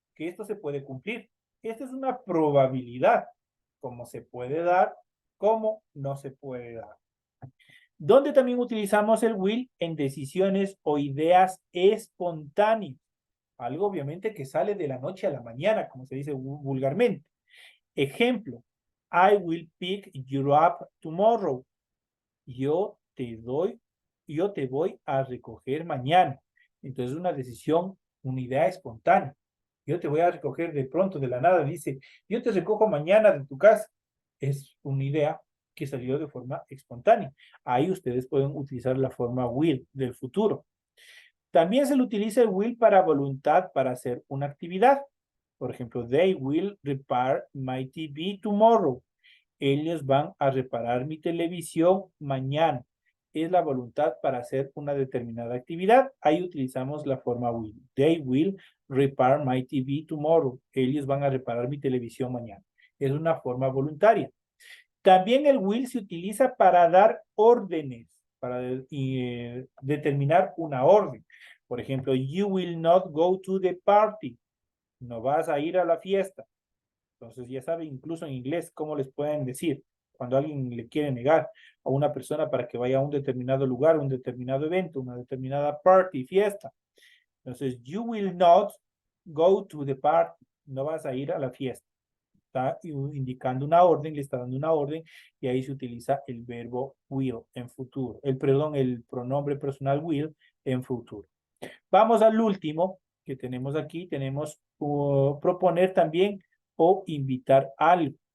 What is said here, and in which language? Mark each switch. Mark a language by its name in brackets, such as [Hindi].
[Spanish] que esto se puede cumplir. Esta es una probabilidad, como se puede dar, como no se puede dar. Donde también utilizamos el will en decisiones o ideas espontáneas. Algo obviamente que sale de la noche a la mañana, como se dice vulgarmente. Ejemplo, [English] I will pick you up tomorrow. [Spanish] Yo te voy a recoger mañana. Entonces una decisión, una idea espontánea. Yo te voy a recoger de pronto, de la nada, dice, yo te recojo mañana de tu casa. Es una idea que salió de forma espontánea. Ahí ustedes pueden utilizar la forma will del futuro. También se le utiliza el will para voluntad para hacer una actividad. Por ejemplo, [English] they will repair my TV tomorrow. [Spanish] Ellos van a reparar mi televisión mañana. Es la voluntad para hacer una determinada actividad. Ahí utilizamos la forma will. [English] They will repair my TV tomorrow. [Spanish] Ellos van a reparar mi televisión mañana. Es una forma voluntaria. También el will se utiliza para dar órdenes, para determinar una orden. Por ejemplo, [English] you will not go to the party. [Spanish] No vas a ir a la fiesta. Entonces ya saben, incluso en inglés, cómo les pueden decir cuando alguien le quiere negar a una persona para que vaya a un determinado lugar, un determinado evento, una determinada party, fiesta. Entonces, [English] you will not go to the party. [Spanish] No vas a ir a la fiesta. Está indicando una orden, le está dando una orden y ahí se utiliza el verbo will en futuro. El pronombre personal will en futuro. Vamos al último que tenemos aquí. Tenemos proponer también o invitar algo.